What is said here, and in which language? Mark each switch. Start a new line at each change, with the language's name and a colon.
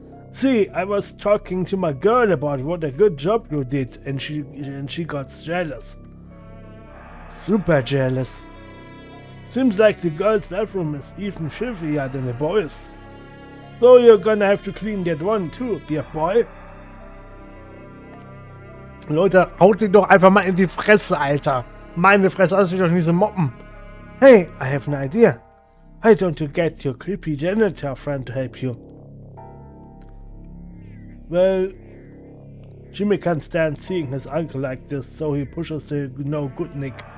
English: See, I was talking to my girl about what a good job you did, and she got jealous. Super jealous. Seems like the girl's bathroom is even filthier than the boys. So you're gonna have to clean that one too, Beer Boy.
German: Leute, haut dich doch einfach mal in die Fresse, Alter. Meine Fresse, lass dich doch nicht so moppen.
English: Hey, I have an idea. Why don't you get your creepy janitor friend to help you? Well, Jimmy can't stand seeing his uncle like this, so he pushes the no good Nick.